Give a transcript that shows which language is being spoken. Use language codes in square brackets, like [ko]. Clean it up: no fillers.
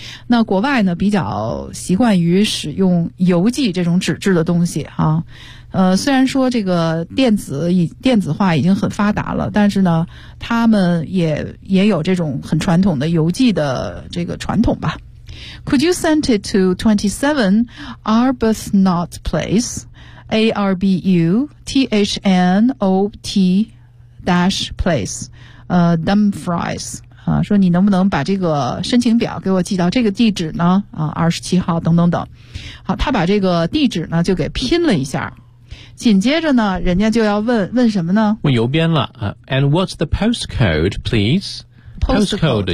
[zh] 那国外呢，比较习惯于使用邮寄这种纸质的东西啊。虽然说这个电子化已经很发达了，但是呢，他们也有这种很传统的邮寄的这个传统吧。 [en] Could you send it to 27 Arbuthnot Place, Arbuthnot-Place, Dumfries? [zh] 说你能不能把这个申请表给我寄到这个地址呢？ 27号等等等。好，他把这个地址呢就给拼了一下。紧接着呢，人家就要问什么呢？问邮编了。 [en] And what's the postcode, please? Postcode